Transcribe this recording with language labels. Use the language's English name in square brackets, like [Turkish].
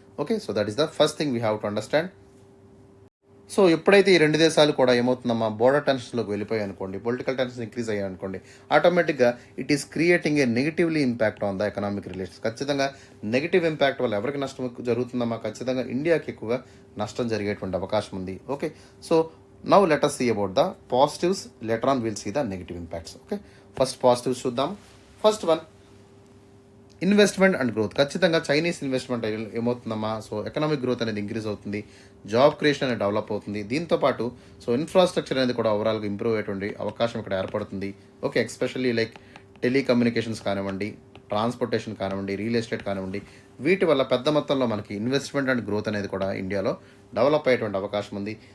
[English] Okay, so that is the first thing we have to understand. [Telugu] So ఎప్పుడైతే ఈ రెండు దేశాలు కూడా ఏమవుతుందమ్మా, బోర్డర్ టెన్షన్స్లోకి వెళ్ళిపోయాయి అనుకోండి, పొలిటికల్ టెన్షన్స్ ఇంక్రీజ్ అయ్యాయి అనుకోండి, ఆటోమేటిక్గా [English] It is creating a negatively impact on the economic relations. [Telugu] ఖచ్చితంగా నెగిటివ్ ఇంపాక్ట్ వల్ల ఎవరికి నష్టం జరుగుతుందమ్మా, ఖచ్చితంగా ఇండియాకి ఎక్కువగా నష్టం జరిగేటువంటి అవకాశం ఉంది. [English] Okay, so now let us see about the positives, later on we'll see the negative impacts. Okay, first positives [Telugu] చూద్దాం. [English] First one, investment and growth. [Telugu] ఖచ్చితంగా Chinese investment ఏమవుతుందమ్మా, so economic growth అనేది ఇంక్రీజ్ అవుతుంది, జాబ్ క్రియేషన్ అనేది develop అవుతుంది. దీంతోపాటు so infrastructure అనేది కూడా ఓవరాల్గా ఇంప్రూవ్ అయ్యేటువంటి అవకాశం ఇక్కడ ఏర్పడుతుంది. ఓకే, ఎస్పెషల్లీ లైక్ టెలికమ్యూనికేషన్స్ కానివ్వండి, ట్రాన్స్పోర్టేషన్ కానివ్వండి, రియల్ ఎస్టేట్ కానివ్వండి, వీటి వల్ల పెద్ద మొత్తంలో మనకి ఇన్వెస్ట్మెంట్ అండ్ గ్రోత్ అనేది కూడా ఇండియాలో డెవలప్ అయ్యేటువంటి అవకాశం ఉంది.